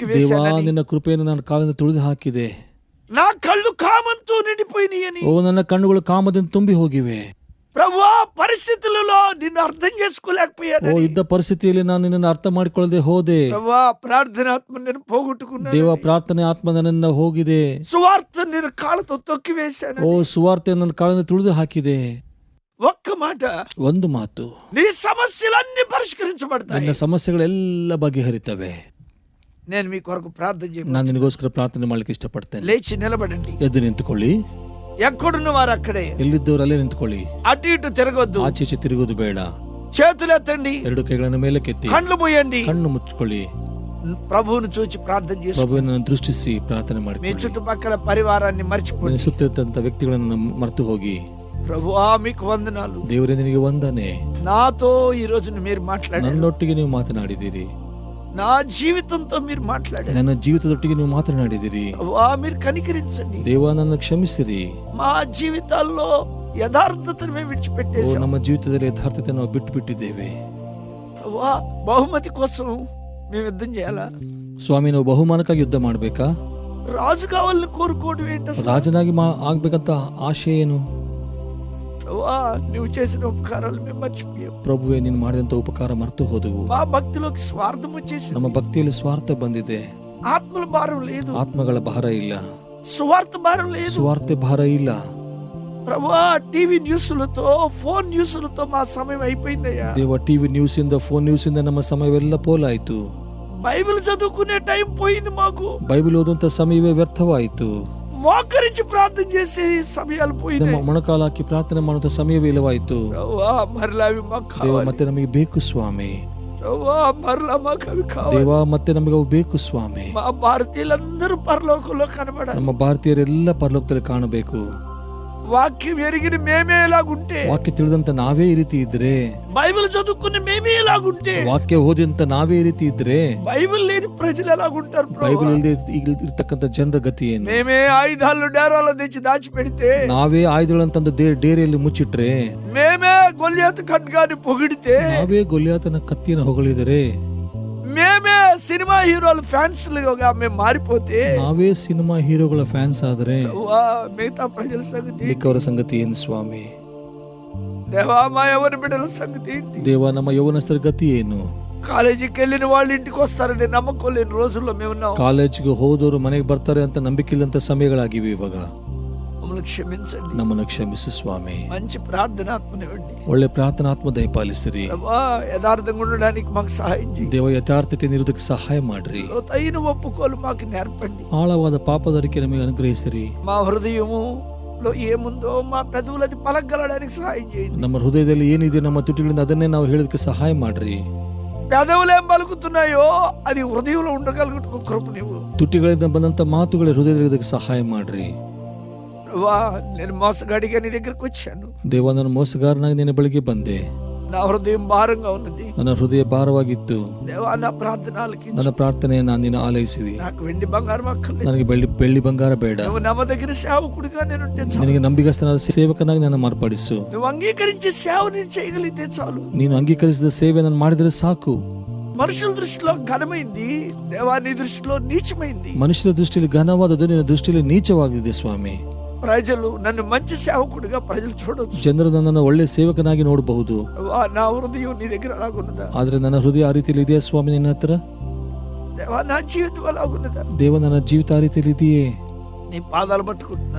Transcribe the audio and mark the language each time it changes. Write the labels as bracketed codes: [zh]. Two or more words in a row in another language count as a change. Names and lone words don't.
[kn] ದೇವಾ, [te] వేశానని, [kn] ನಿನ್ನ ಕೃಪೆಯನ್ನು ನಾನು ಕಾಲಿಂದ ತುಳಿದು ಹಾಕಿದೆ. [te] నా కళ్ళు కామంతో నిండిపోయినాయని. [kn] ಓ, ನನ್ನ ಕಣ್ಣುಗಳು ಕಾಮದಿಂದ ತುಂಬಿ ಹೋಗಿವೆ. [te] ప్రభువా పరిస్థితులలో నిన్ను అర్థం [kn] ಓ, [te] చేసుకోలేకపోయానని. [kn] ಇದ್ದ ಪರಿಸ್ಥಿತಿಯಲ್ಲಿ ನಾನು ನಿನ್ನನ್ನು ಅರ್ಥ ಮಾಡಿಕೊಳ್ಳದೆ ಹೋದೆ. [te] ప్రభువా ప్రార్థనాత్మ నేను పోగొట్టుకున్నాను. [kn] ದೇವ, ಪ್ರಾರ್ಥನೆ ಆತ್ಮ ನನ್ನಿಂದ ಹೋಗಿದೆ. [te] సువార్త నేను కాళ్ళతో తొక్కి [kn] ಓ, [te] వేశాను. [kn] ಸುವಾರ್ತೆ ನನ್ನ ಕಾಲಿಂದ ತುಳಿದು ಹಾಕಿದೆ. [te] ఒక్క మాట, [kn] ಒಂದು ಮಾತು, [te] నీ సమస్యలన్నీ పరిష్కరించబడతాయి. [kn] ನಿನ್ನ ಸಮಸ್ಯೆಗಳೆಲ್ಲ ಬಗೆಹರಿತವೆ. [te] నేను మీ కొరకు ప్రార్థన చేయను. [kn] ನಾನು ನಿನಗೋಸ್ಕರ ಪ್ರಾರ್ಥನೆ ಮಾಡ್ಲಿಕ್ಕೆ ಇಷ್ಟಪಡ್ತೇನೆ. [te] లేచి నిలబడండి. [kn] ಎದ್ದು ನಿಂತುಕೊಳ್ಳಿ. [te] ఎక్కడున్న వారు అక్కడే, [kn] ಎಲ್ಲಿದ್ದವರು ಅಲ್ಲೇ ನಿಂತ್ಕೊಳ್ಳಿ. [te] అటు ఇటు తిరగొద్దు. [kn] ಆಚೆ ಈಚೆ ತಿರುಗೋದು ಬೇಡ. [te] చేతులెత్తండి. [kn] ಎರಡು ಕೈಗಳನ್ನು ಮೇಲೆ ಕೆತ್ತಿ [te] కళ్ళు మూయండి. [kn] ಕಣ್ಣು ಮುಚ್ಚಿಕೊಳ್ಳಿ. [te] ప్రభువును చూచి ప్రార్థన చేసి [kn] ಪ್ರಭುವನ್ನು ದೃಷ್ಟಿಸಿ ಪ್ರಾರ್ಥನೆ ಮಾಡಿ. [te] మీ చుట్టుపక్కల పరివారాన్ని మర్చిపోండి. [kn] ಸುತ್ತಿರುತ್ತಂತ ವ್ಯಕ್ತಿಗಳನ್ನು ಮರೆತು ಹೋಗಿ, [te] ప్రభువా మీకు వందనాలు, [kn] ದೇವರೇ ನಿನಗೆ ವಂದನೆ, [te] నాతో ఈ రోజు మీరు మాట్లాడారు. [kn] ನನ್ನೊಟ್ಟಿಗೆ ನೀವು ಮಾತನಾಡಿದ್ದೀರಿ. [te] నా జీవితంతో మీరు మాట్లాడారు. [kn] ನನ್ನ ಜೀವಿತದೊಟ್ಟಿಗೆ ನೀವು ಮಾತನಾಡಿದಿರಿ. [te] ప్రభువా మీరు కనికరించండి. [kn] ದೇವ, ನನ್ನ ಕ್ಷಮಿಸಿರಿ. [te] మా జీవితాల్లో యథార్థతను మేము [kn] ಓ, [te] విడిచిపెట్టేసాం. [kn] ನಮ್ಮ ಜೀವಿತದಲ್ಲಿ ಯಥಾರ್ಥತೆ ನಾವು ಬಿಟ್ಟು ಬಿಟ್ಟಿದ್ದೇವೆ. [te] ప్రభువా బహుమతి కోసం మేము యుద్ధం చేయాలా? [kn] ಸ್ವಾಮಿ, ನಾವು ಬಹುಮಾನಕ್ಕಾಗಿ ಯುದ್ಧ ಮಾಡ್ಬೇಕಾ? [te] రాజు కావాలని కోరుకోవడం ఏంటి అసలు? [kn] ರಾಜನಾಗಿ ಆಗ್ಬೇಕಂತ ಆಶೆ ಏನು? [te] ప్రభువా నువ్వు చేసిన ఉపకారాలు మేము మర్చిపోయాం. [kn] ಪ್ರಭುವೇ, ನೀನು ಮಾಡಿದಂತ ಉಪಕಾರ ಮರೆತು ಹೋದವು. [te] మా భక్తిలోకి స్వార్థం వచ్చేసి [kn] ನಮ್ಮ ಭಕ್ತಿಯಲ್ಲಿ ಸ್ವಾರ್ಥ ಬಂದಿದೆ. [te] ఆత్మల భారం లేదు, [kn] ಆತ್ಮಗಳ ಭಾರ ಇಲ್ಲ, [te] సువార్త భారం లేదు. [kn] ಸ್ವಾರ್ಥ ಭಾರ ಇಲ್ಲ. [te] ప్రభువా టీవీ న్యూస్లతో ఫోన్ న్యూస్లతో మా సమయం అయిపోయిందయ్యా. [kn] ದೇವ, [en] TV news [kn] ಇಂದ, [en] phone news [kn] ಇಂದ ನಮ್ಮ ಸಮಯವೆಲ್ಲ ಪೋಲಾಯ್ತು. [te] బైబిల్ చదువుకునే టైం పోయింది మాకు. [kn] ಬೈಬಲ್ ಓದುವಂತ ಸಮಯವೇ ವ್ಯರ್ಥವಾಯಿತು. [te] మోకరించి ప్రార్థన చేసే సమయాలు [kn] ನಮ್ಮ [te] పోయినాయి. [kn] ಮೊಣಕಾಲು ಹಾಕಿ ಪ್ರಾರ್ಥನೆ ಮಾಡುವಂತ ಸಮಯವೇ ಇಲ್ಲವಾಯಿತು. [te] ప్రభువా మరలా అవి మాకు [kn] ದೇವ, [te] కావాలి. [kn] ಮತ್ತೆ ನಮಗೆ ಬೇಕು ಸ್ವಾಮಿ. [te] ప్రభువా మరలా మాకు అవి కావాలి. [kn] ದೇವ, ಮತ್ತೆ ನಮಗೆ ಅವು ಬೇಕು ಸ್ವಾಮಿ. [te] మా భారతీయులందరూ పరలోకంలో కనబడాలి. [kn] ನಮ್ಮ ಭಾರತೀಯರೆಲ್ಲ ಪರಲೋಕದಲ್ಲಿ ಕಾಣಬೇಕು. [te] వాక్యం ఎరిగిన మేమే ఎలాగుంటే, [kn] ವಾಕ್ಯ ತಿಳಿದಂತ ನಾವೇ ಈ ರೀತಿ ಇದ್ರೆ, [te] బైబిల్ చదువుకున్న మేమే ఎలాగుంటే, [kn] ವಾಕ್ಯ ಓದಿದಂತ ನಾವೇ ಈ ರೀತಿ ಇದ್ರೆ, [te] బైబిల్ లేని ప్రజలు ఎలాగుంటారు? [kn] ಬೈಬಲ್ [te] ప్రభువా [kn] ಇಲ್ಲದೆ ಈಗ ಇರ್ತಕ್ಕಂಥ ಜನರ ಗತಿ ಏನು? [te] మేమే ఆయుధాలు డేరాలో తెచ్చి దాచిపెడితే, [kn] ನಾವೇ ಆಯುಧಗಳಂತಂದು ಡೇರೆಯಲ್ಲಿ ಮುಚ್ಚಿಟ್ರೆ, [te] మేమే గొల్యాతు ఖడ్గాన్ని పొగిడితే, [kn] ನಾವೇ ಗೊಲ್ಯಾತನ ಕತ್ತಿಯನ್ನು ಹೊಗಳಿದರೆ, [te] మేమే సినిమా హీరోల ఫ్యాన్స్ మేము మారిపోతే, [kn] ನಾವೇ ಸಿನಿಮಾ ಹೀರೋಗಳ ಫ್ಯಾನ್ಸ್ ಆದ್ರೆ [te] ప్రభువా మిగతా ప్రజల సంగతి, [kn] ಮಿಕ್ಕವರ ಸಂಗತಿ ಏನು ಸ್ವಾಮಿ? [te] దేవా మా ఎవరి బిడ్డల సంగతి ఏంటి? [kn] ದೇವ, ನಮ್ಮ ಯೌವನಸ್ಥರ ಗತಿ ಏನು? [te] కాలేజీకి వెళ్ళిన వాళ్ళు ఇంటికి వస్తారని నమ్మకం లేని రోజుల్లో మేము ఉన్నాం. [kn] ಕಾಲೇಜ್ಗೆ ಹೋದವರು ಮನೆಗೆ ಬರ್ತಾರೆ ಅಂತ ನಂಬಿಕೆ ಇಲ್ಲಂತ ಸಮಯಗಳಾಗಿವೆ ಇವಾಗ. [te] మమ్మల్ని క్షమించండి. [kn] ನಮ್ಮನ್ನು ಕ್ಷಮಿಸು ಸ್ವಾಮಿ. [te] మంచి ప్రార్థనాత్మనివ్వండి. [kn] ಒಳ್ಳೆ ಪ್ರಾರ್ಥನಾತ್ಮ ದಯಪಾಲಿಸಿರಿ. [te] ప్రభా యథార్థంగా ఉండడానికి మాకు సహాయం చేయండి. [kn] ದೇವ, ಯಥಾರ್ಥತೆ ನಿರುವುದಕ್ಕೆ ಸಹಾಯ ಮಾಡ್ರಿ. [te] లోతైన ఒప్పుకోలు మాకు నేర్పండి. [kn] ಆಳವಾದ ಪಾಪದರಿಕೆ ನಮಗೆ ಅನುಗ್ರಹಿಸಿರಿ. [te] మా హృదయములో ఏముందో మా పెదవులది పలకగలడానికి సహాయం చేయండి. [kn] ನಮ್ಮ ಹೃದಯದಲ್ಲಿ ಏನಿದೆ, ನಮ್ಮ ತುಟಿಗಳಿಂದ ಅದನ್ನೇ ನಾವು ಹೇಳೋದಕ್ಕೆ ಸಹಾಯ ಮಾಡ್ರಿ. [te] పెదవులు ఏం పలుకుతున్నాయో అది హృదయంలో ఉండగలుగుటకు కృప నీవు. [kn] ತುಟಿಗಳಿಂದ ಬಂದಂತ ಮಾತುಗಳೇ ಹೃದಯದಲ್ಲಿ ಸಹಾಯ ಮಾಡ್ರಿ. [te] ప్రభా నేను మోసగాడిగా నీ దగ్గరకు వచ్చాను. [kn] ದೇವ, ನಾನು ಮೋಸಗಾರನಾಗಿ ನಿನ್ನ ಬಳಿಗೆ ಬಂದೆ. [te] నా హృదయం భారంగా ఉన్నది. [kn] ನನ್ನ ಹೃದಯ ಭಾರವಾಗಿತ್ತು. [te] దేవా నా ప్రార్థన ఆలకించు. [kn] ನನ್ನ ಪ್ರಾರ್ಥನೆಯನ್ನು ನೀನು ಆಲೈಸಿದಿ. [te] నాకు వెండి బంగారం అక్కర్లేదు. [kn] ನನಗೆ ಬೆಳ್ಳಿ ಬಂಗಾರ ಬೇಡ. [te] నువ్వు నమ్మదగిన సేవకుడిగా నేనుంటే చాలు. [kn] ನಿನಗೆ ನಂಬಿಗಸ್ತನಾದ ಸೇವಕನಾಗಿ ನನ್ನ ಮಾರ್ಪಡಿಸು. [te] నువ్వు అంగీకరించే సేవ నేను చేయగలిగితే చాలు. [kn] ನೀನು ಅಂಗೀಕರಿಸಿದ ಸೇವೆ ನಾನು ಮಾಡಿದರೆ ಸಾಕು. [te] మనుషుల దృష్టిలో ఘనమైంది, దేవా నీ దృష్టిలో నీచమైంది. [kn] ಮನುಷ್ಯರ ದೃಷ್ಟಿಯಲ್ಲಿ ಘನವಾದದ್ದು ನಿನ್ನ ದೃಷ್ಟಿಯಲ್ಲಿ ನೀಚವಾಗಿದೆ ಸ್ವಾಮಿ. [te] ప్రజలు నన్ను మంచి సేవకుడిగా ప్రజలు చూడొచ్చు. [kn] ಜನರು ನನ್ನನ್ನು ಒಳ್ಳೆ ಸೇವಕನಾಗಿ ನೋಡಬಹುದು. [te] నా హృదయం నీ దగ్గర అలాగున్నదా? [kn] ಆದ್ರೆ ನನ್ನ ಹೃದಯ ಆ ರೀತಿಯಲ್ಲಿ ಇದೆಯಾ ಸ್ವಾಮಿ ನಿನ್ನ ಹತ್ರ? [te] దేవా నా జీవితం అలాగున్నదా? [kn] ದೇವ ನನ್ನ ಜೀವಿತ ಆ ರೀತಿಯಲ್ಲಿ ಇದೆಯೇ? [te] నీ పాదాలు పట్టుకుంటున్నాను.